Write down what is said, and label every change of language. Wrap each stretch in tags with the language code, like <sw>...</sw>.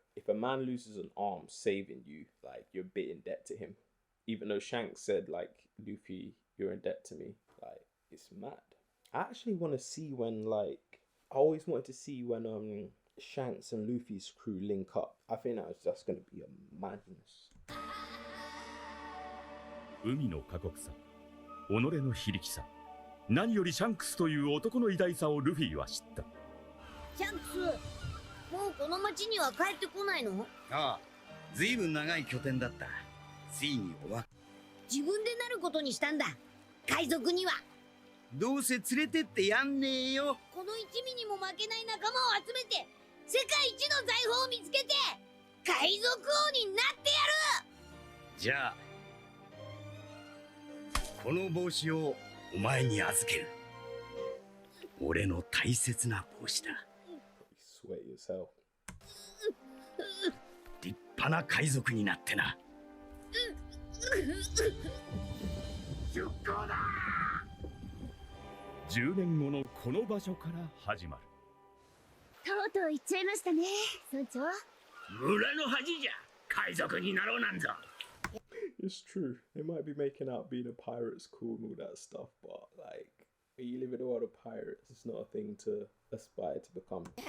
<en>If a man loses an arm saving you, like you're a bit in debt to him. Even though Shanks said like, Luffy, you're in debt to me, like it's mad. I actually want to see when like, I always wanted to see when Shanks and Luffy's crew link up. I think that was just going to be a madness.</en> <ja>海の過酷さ、己の非力さ、何よりシャンクスという男の偉大さをルフィは知った。シャンクス、もうこの町には帰ってこないの？ああ、ずいぶん長い拠点だった。ついに終わっ。自分でなることにしたんだ。海賊には。どうせ連れてってやんねえよ。この一味にも負けない仲間を集めて、世界一の財宝を見つけて、海賊王になってやる。じゃあ、この帽子をお前に預ける。俺の大切な帽子だ。 Sweat yourself. 立派な海賊になってな。出航だ。 10年後のこの場所から始まる。とうとう行っちゃいましたね、村長。村の恥じゃ。海賊になろうなんぞ。</ja> <en>It's true. They might be making out being a pirate's cool and all that stuff, but like, when you live in a world of pirates, it's not a thing to aspire to become.</en>